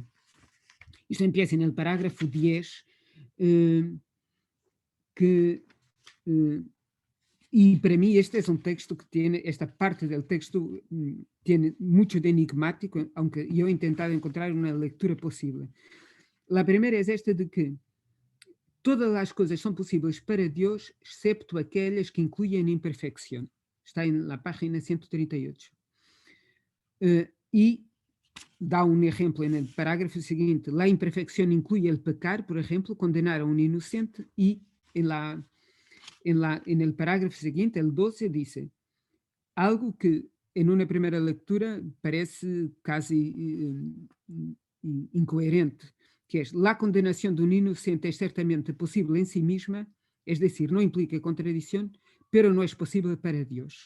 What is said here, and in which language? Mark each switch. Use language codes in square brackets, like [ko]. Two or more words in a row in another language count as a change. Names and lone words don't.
[es] Isto empieza en el parágrafo 10, que y para mí este es un texto que tiene, esta parte del texto tiene mucho de enigmático, aunque yo he intentado encontrar una lectura posible. La primera es esta de que [pt] todas as coisas são possíveis para Deus, excepto aquelas que incluem imperfeição. Está na página 138. E dá um exemplo no parágrafo seguinte. La imperfeição inclui [es] el pecar, [pt] por exemplo, condenar a um inocente. [es] E en el parágrafo seguinte, el 12, dice algo que en una primera lectura parece casi incoherente, que es la condenación de un inocente es ciertamente posible en sí misma, es decir, no implica contradicción, pero no es posible para Dios.